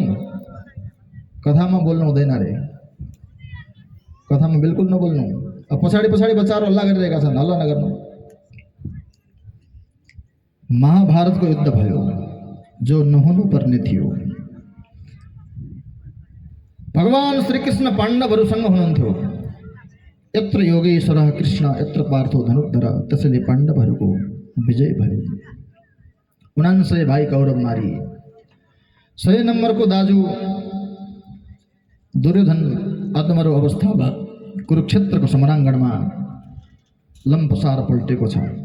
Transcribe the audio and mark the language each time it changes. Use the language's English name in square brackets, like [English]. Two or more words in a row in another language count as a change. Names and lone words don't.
[Nepali] कथामा बोल्नु हुँदैन रे, कथामा बिल्कुल नबोल्नु। अब पछाडि बच्चाहरू हल्ला गरिरहेका छन्, हल्ला नगर्नु। महाभारतको युद्ध भयो जो नहुनु पर्ने थियो। भगवान श्रीकृष्ण पाण्डवहरूसँग हुनुहुन्थ्यो। [Sanskrit] यत्र योगेश्वर कृष्ण यत्र पार्थो धनुर्धर, [Nepali] त्यसैले पाण्डवहरूको विजय भयो। 49 भाइ कौरव मारी। 100 नम्बरको दाजु दुर्योधन अधमरो अवस्थामा कुरुक्षेत्रको समराङ्गणमा लम्पसार पल्टेको छ।